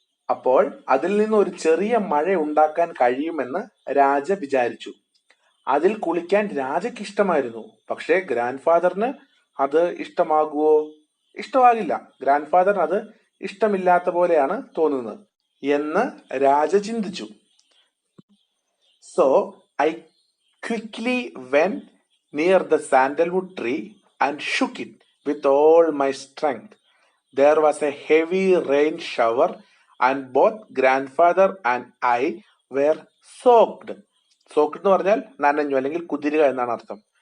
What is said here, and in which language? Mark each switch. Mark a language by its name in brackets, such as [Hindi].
[Malayalam] അപ്പോൾ അതിൽ നിന്ന് ഒരു ചെറിയ മഴ ഉണ്ടാക്കാൻ കഴിയുമെന്ന് രാജ വിചാരിച്ചു. അതിൽ കുളിക്കാൻ രാജയ്ക്ക് ഇഷ്ടമായിരുന്നു. പക്ഷേ ഗ്രാൻഡ് ഫാദറിന് അത് ഇഷ്ടമാകുമോ? ഇഷ്ടമാകില്ല. ഗ്രാൻഡ് ഫാദറിന് അത് ഇഷ്ടമില്ലാത്ത പോലെയാണ് തോന്നുന്നത് എന്ന് രാജ ചിന്തിച്ചു. [English] So I quickly went near the sandalwood tree and shook it with all my strength. There was a heavy rain shower and both grandfather and I were soaked. [Malayalam] Soaked എന്ന് പറഞ്ഞാൽ നനഞ്ഞു അല്ലെങ്കിൽ കുതിരുക എന്നാണ് അർത്ഥം.